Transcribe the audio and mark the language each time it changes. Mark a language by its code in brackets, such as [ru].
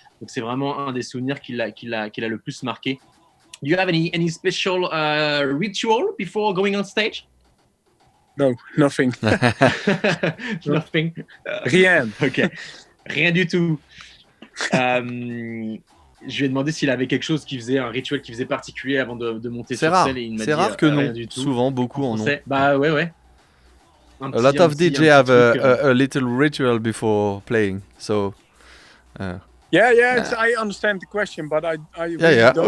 [fr] Donc c'est vraiment un des souvenirs qu'il a le plus marqué. [en] Do you have any special ritual before going on stage? No, nothing. Nothing. [fr] Rien. Ok. Rien du tout. Je lui ai demandé s'il avait quelque chose un rituel qu'il faisait particulier avant de monter sur scène, et il m'a dit rare que rien non. du tout. Souvent, beaucoup en ont. Bah ouais. [en] A lot of DJ have a little ritual before playing, so. Yeah. I understand the question, but I really don't